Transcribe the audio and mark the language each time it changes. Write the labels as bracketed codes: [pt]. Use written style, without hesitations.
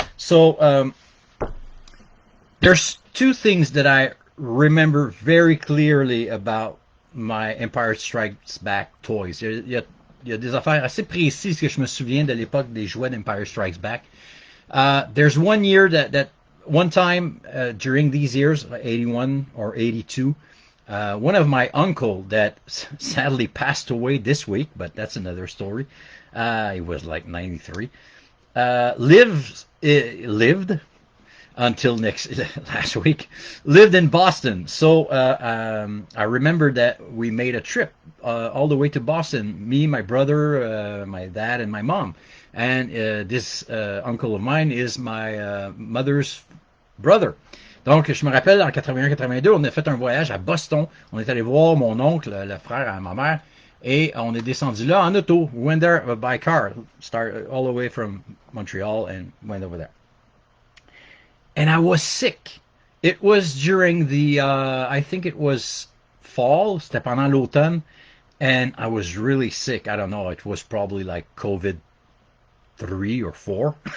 [en] So there's two things that I remember very clearly about my Empire Strikes Back toys. [fr] Il y a des affaires assez précises que je me souviens de l'époque des jouets d'Empire Strikes Back. [en] There's one year that one time during these years, 81 or 82, one of my uncle that sadly passed away this week, but that's another story. He was like 93. Lived until last week, lived in Boston. So I remember that we made a trip all the way to Boston. Me, my brother, my dad, and my mom. And this uncle of mine is my mother's brother. [fr] Donc, je me rappelle, en 81-82, on a fait un voyage à Boston. On est allé voir mon oncle, le frère à ma mère, et on est descendu là en auto. [en] We went there by car, start all the way from Montreal and went over there. And I was sick. It was during the, I think it was fall, [fr] c'était pendant l'automne, [en] and I was really sick. I don't know, it was probably like COVID 3 or 4.